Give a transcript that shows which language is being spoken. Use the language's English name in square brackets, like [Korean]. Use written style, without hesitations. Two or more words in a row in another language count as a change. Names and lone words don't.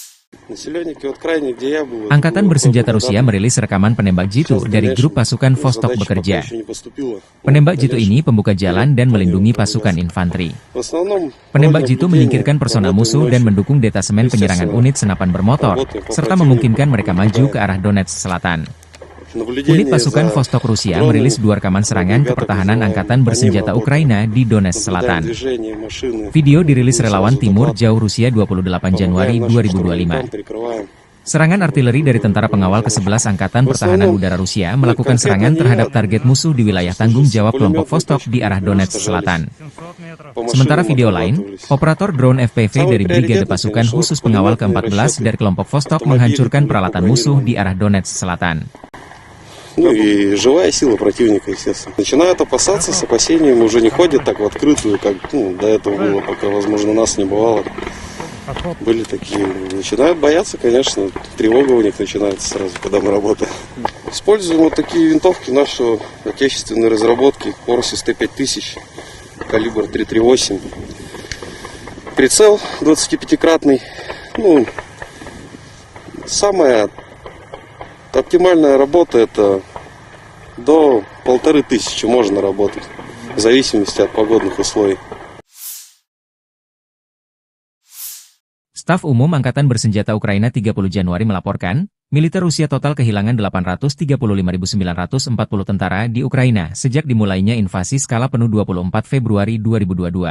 [Russian] Население вот крайне, где я был, [Indonesian] Angkatan [Russian] было [Indonesian] bersenjata [Russian] недавно. [Indonesian] Rusia merilis rekaman penembak jitu [Russian] Сейчас, [Indonesian] dari [Russian] конечно, [Indonesian] grup pasukan Vostok [Russian] задача пока [Indonesian] bekerja. [Russian] еще не поступила. [Indonesian] Penembak jitu [Russian] Конечно, [Indonesian] ini pembuka jalan dan melindungi pasukan [Russian] В [Indonesian] infanteri. [Russian] основном [Indonesian] Penembak [Russian] роль [Indonesian] jitu [Russian] наблюдения, [Indonesian] menyingkirkan personal [Russian] работаем [Indonesian] musuh dan [Russian] ночью. [Indonesian] mendukung detasemen penyerangan unit senapan bermotor, [Russian] Работаем по [Indonesian] serta [Russian] противнику, [Indonesian] memungkinkan mereka maju [Russian] наблюдаем. [Indonesian] ke arah Donetsk Selatan. Unit [Russian] Наблюдение [Indonesian] pasukan [Russian] за [Indonesian] Vostok Rusia [Russian] дроном, [Indonesian] merilis 2 rekaman serangan ke [Russian] агрегатов [Indonesian] pertahanan [Russian] вызываем, [Indonesian] Angkatan [Russian] по ним [Indonesian] bersenjata [Russian] работаем. [Indonesian] Ukraina di Donetsk [Russian] Наблюдаем [Indonesian] Selatan. [Russian] движение машины, [Indonesian] Video dirilis [Russian] будем [Indonesian] relawan [Russian] сразу [Indonesian] Timur [Russian] докладывать. [Indonesian] Jauh Rusia 28 Januari [Russian] Помогаем нашим [Indonesian] 2025. [Russian] штурмовикам, прикрываем. [Indonesian] Serangan artileri dari tentara pengawal ke-11 Angkatan Pertahanan Udara Rusia melakukan serangan terhadap target musuh di wilayah tanggung jawab kelompok Vostok di arah Donetsk Selatan. Sementara video lain, operator drone FPV dari Brigade Pasukan Khusus Pengawal ke-14 dari kelompok Vostok menghancurkan peralatan musuh di arah Donetsk Selatan. [Russian] Ну и живая сила противника, естественно. Начинают опасаться, с опасением уже не ходят так в открытую, как до этого было, пока, возможно, нас не бывало. Были такие. Начинают бояться, конечно, тревога у них начинается сразу, когда мы работаем. Используем вот такие винтовки нашего отечественной разработки, Орсис Т-5000, калибр 338. Прицел 25-кратный. Ну, самая оптимальная работа — это до 1500 можно работать, в зависимости от погодных условий. [Indonesian] Staf Umum Angkatan Bersenjata Ukraina 30 Januari melaporkan, militer Rusia total kehilangan 835.940 tentara di Ukraina sejak dimulainya invasi skala penuh 24 Februari 2022.